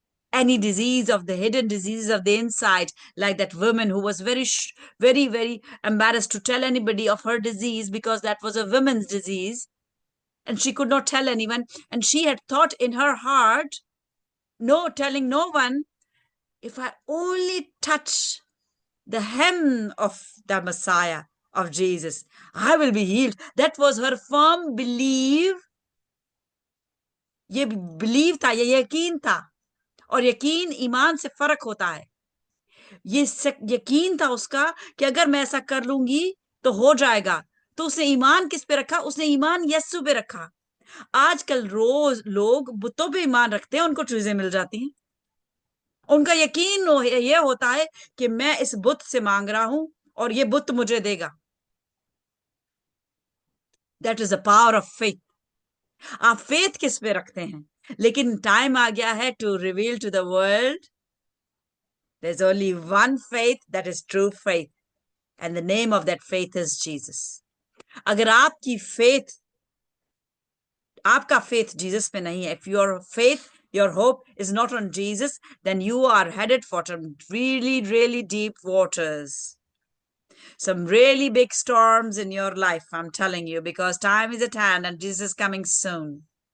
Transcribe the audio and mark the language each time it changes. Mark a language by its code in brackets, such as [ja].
[en] Any disease of the hidden diseases of the inside, like that woman who was very, very embarrassed to tell anybody of her disease, because that was a woman's disease, and she could not tell anyone. And she had thought in her heart, no, telling no one, if I only touch the hem of the Messiah of Jesus, I will be healed. That was her firm belief. [hi] ये belief था, ये यकीन था, और यकीन ईमान से फर्क होता है. ये यकीन था उसका कि अगर मैं ऐसा कर लूंगी तो हो जाएगा. तो उसने ईमान किस पे रखा? उसने ईमान यस्सु पे रखा. आजकल रोज लोग बुतों पे ईमान रखते हैं, उनको चीजें मिल जाती हैं. उनका यकीन ये होता है कि मैं इस बुत से मांग रहा हूं और ये बुत मुझे देगा. [en] That is the power of faith. [hi] आप फेथ किस पे रखते हैं? लेकिन टाइम आ गया है [en] To reveal to the world. There's only one faith that is true faith, and the name of that faith is Jesus. [hi] अगर आपकी faith, आपका faith Jesus पे नहीं है, [en] if your faith, your hope is not on Jesus, then you are headed for some really deep waters, some really big storms in your life, I'm telling you, because time is at hand and Jesus is coming soon.